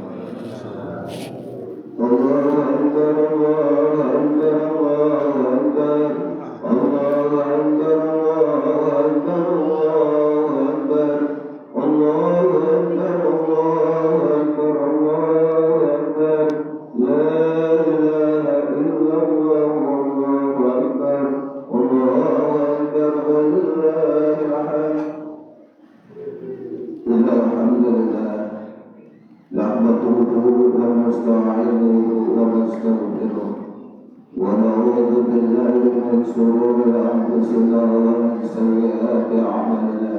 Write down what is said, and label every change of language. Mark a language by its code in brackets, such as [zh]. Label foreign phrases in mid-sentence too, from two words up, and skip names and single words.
[ar] الله أكبر الله أكبر الله أكبر الله أكبر الله أكبر الله أكبر الله أكبر الله أكبر لا إله إلا الله الله أكبر ولله الحمد. الحمد لله نحمده ونستعينه ونستغفره ونعوذ بالله من شرور انفسنا ومن سيئات اعمالنا